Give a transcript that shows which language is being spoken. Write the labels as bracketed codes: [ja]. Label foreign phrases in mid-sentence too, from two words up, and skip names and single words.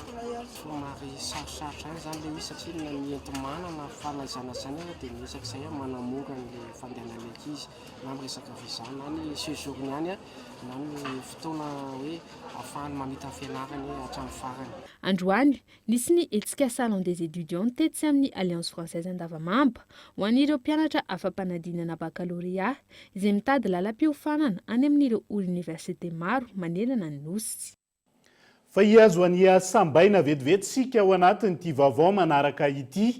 [mg] Somary sarosarotra any zany le izy satria ny enti-manana fanaizana zany dia miresaka izay manamora ny fandehanan'ny ankizy na amin'ny resaka visa na ny séjourny any na ny fotoana hoe ahafahany mamita fianarany hatramin'ny farany. Androany nisy ny hetsika Salon des étudiants tetsy amin'ny Alliance Française Andavamamba ho an'ireo mpianatra afa-panadinana baccalauréat izay mitady lalam-piofanana any amin'ireo université maro manerana ny nosy. Fa hiazo any sambaina vetivety sika ao anatin'ity vaovao manaraka ity.